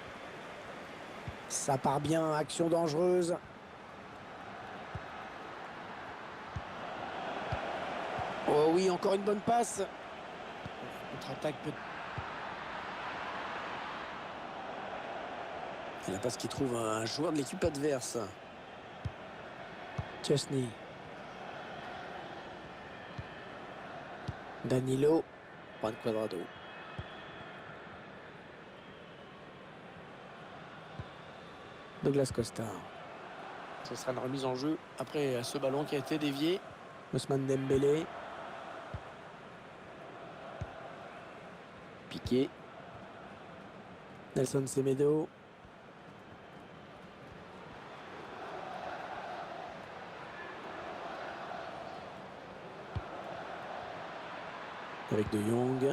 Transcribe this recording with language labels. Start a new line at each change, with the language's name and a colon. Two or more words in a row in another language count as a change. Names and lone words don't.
French: Ça part bien, action dangereuse. Oh oui, encore une bonne passe. Contre-attaque peut... Et la passe qui trouve un joueur de l'équipe adverse. Chesney. Danilo. Juan Cuadrado. Douglas Costa. Ce sera une remise en jeu après ce ballon qui a été dévié. Ousmane Dembélé. Piqué. Nelson Semedo. Avec De Jong.